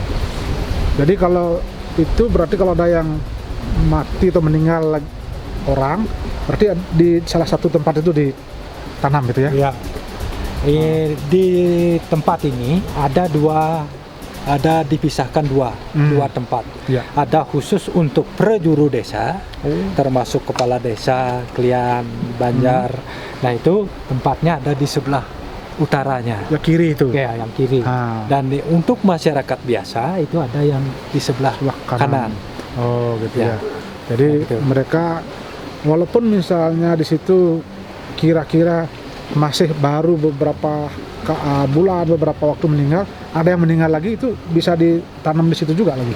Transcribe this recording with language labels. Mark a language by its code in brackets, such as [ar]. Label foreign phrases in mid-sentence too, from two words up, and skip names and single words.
[id] Jadi kalau itu berarti kalau ada yang mati atau meninggal orang, berarti di salah satu tempat itu ditanam gitu ya? Iya. Di tempat ini ada dipisahkan dua tempat. Ya. Ada khusus untuk prajuru desa, termasuk kepala desa, klian, banjar. Nah itu tempatnya ada di sebelah utaranya. Yang kiri itu? Ya, yang kiri. Dan untuk masyarakat biasa itu ada yang di sebelah kanan. Oh gitu ya. Jadi gitu. Mereka walaupun misalnya di situ kira-kira masih baru beberapa bulan, beberapa waktu meninggal, ada yang meninggal lagi itu bisa ditanam di situ juga lagi.